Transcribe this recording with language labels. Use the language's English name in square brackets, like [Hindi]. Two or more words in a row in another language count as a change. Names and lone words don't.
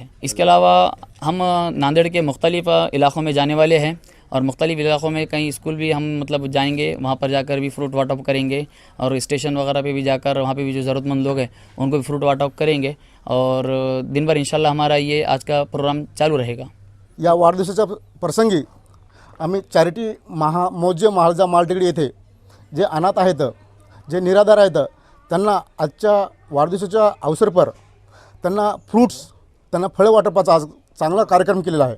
[Urdu] اس کے علاوہ ہم ناندیڑ کے مختلف علاقوں میں جانے والے ہیں اور مختلف علاقوں میں کئی اسکول بھی ہم جائیں گے، وہاں پر جا کر بھی فروٹ واٹپ کریں گے اور اسٹیشن وغیرہ پہ بھی جا کر وہاں پہ بھی جو ضرورت مند لوگ ہیں ان کو بھی فروٹ واٹپ کریں گے اور دن بھر انشاءاللہ ہمارا یہ آج کا پروگرام چالو رہے گا۔ [Marathi] या वाढदिवसाच्या प्रसंगी आम्ही चॅरिटी मौजे महाळजा मालटेकडी येथे जे अनाथ आहेत, जे निराधार आहेत, त्यांना आजच्या वाढदिवसाच्या अवसरपर त्यांना फ्रूट्स, त्यांना फळं वाटपाचा आज चांगला कार्यक्रम केलेला आहे।